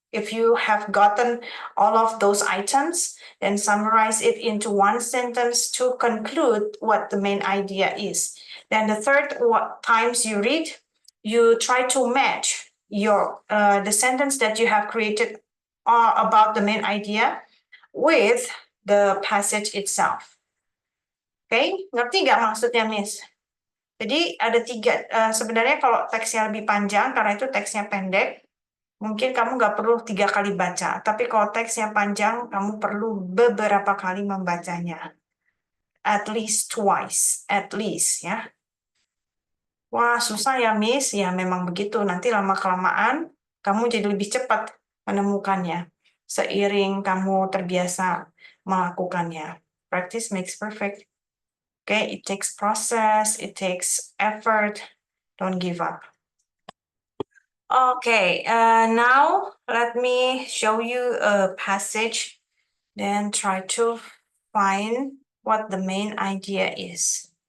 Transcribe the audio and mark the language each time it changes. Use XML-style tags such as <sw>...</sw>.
<en>If you have gotten all of those items, then summarize it into one sentence to conclude what the main idea is. Then the third times you read, you try to match your the sentence that you have created about the main idea with the passage itself.</en> <id>Oke, ngerti nggak maksudnya, Miss? Jadi ada tiga, sebenarnya kalau teksnya lebih panjang, karena itu teksnya pendek, mungkin kamu nggak perlu 3 kali baca. Tapi kalau teksnya panjang, kamu perlu beberapa kali membacanya.</id> <en>At least twice, at least ya.</en> <id>Wah, susah ya, Miss. Ya, memang begitu. Nanti lama-kelamaan, kamu jadi lebih cepat menemukannya. Seiring kamu terbiasa melakukannya.</id> <en>Practice makes perfect. Okay, it takes process, it takes effort. Don't give up. Okay, now let me show you a passage, then try to find what the main idea is.</en>